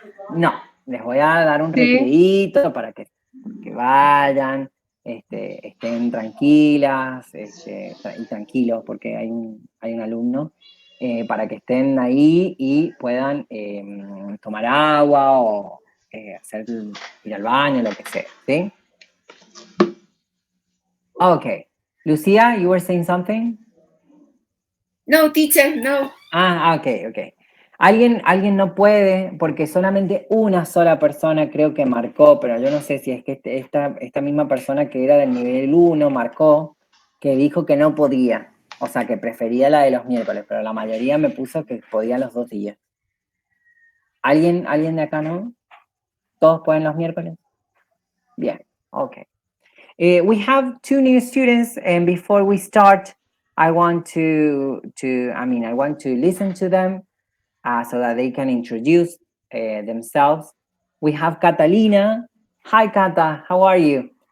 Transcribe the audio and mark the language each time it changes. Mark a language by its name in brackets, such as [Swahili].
[Spanish] No, les voy a dar un recreíto para que vayan, estén tranquilas y tranquilos, porque hay un alumno, para que estén ahí y puedan tomar agua o ir al baño, lo que sea, ¿sí? [English] Okay. Lucía, you were saying something? [Spanish] No, teacher, no. [English] Okay. [Spanish] Alguien no puede, porque solamente una sola persona creo que marcó, pero yo no sé si es que esta misma persona que era del nivel 1 marcó, que dijo que no podía, o sea, que prefería la de los miércoles, pero la mayoría me puso que podía los 2 días. ¿Alguien de acá no? ¿Todos pueden los miércoles? Bien, okay. [English] We have 2 new students, and before we start, I want to listen to them. So that they can introduce themselves. We have Catalina. Hi, Cata. How are you?